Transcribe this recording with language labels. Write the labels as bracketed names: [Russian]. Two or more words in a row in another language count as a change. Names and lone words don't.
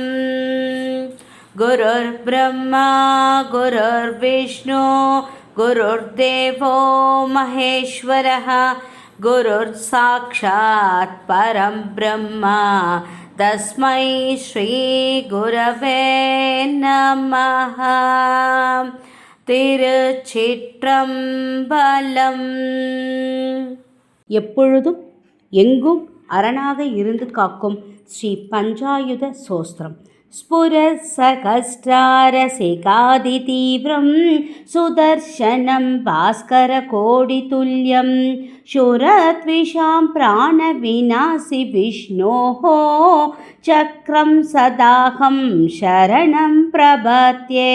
[Sanskrit] गुरुर्ब्रह्मा गुरुर्विष्णु गुरुर्देवो महेश्वरः गुरुर्साक्षात् परं ब्रह्म तस्मै श्रीगुरवे नमः। [Tamil] திருச்சிற்றம்பலம். எப்பொழுதும் எங்கும் அரணாக இருந்து காக்கும் ஸ்ரீ பஞ்சாயுத சோஸ்திரம். [Sanskrit] स्फुरत्सहस्रारसिकादितीव्रं सुदर्शनं भास्करकोटितुल्यं शूरत्विषां प्राणविनाशि विष्णोः चक्रं सदाहं शरणं प्रपद्ये।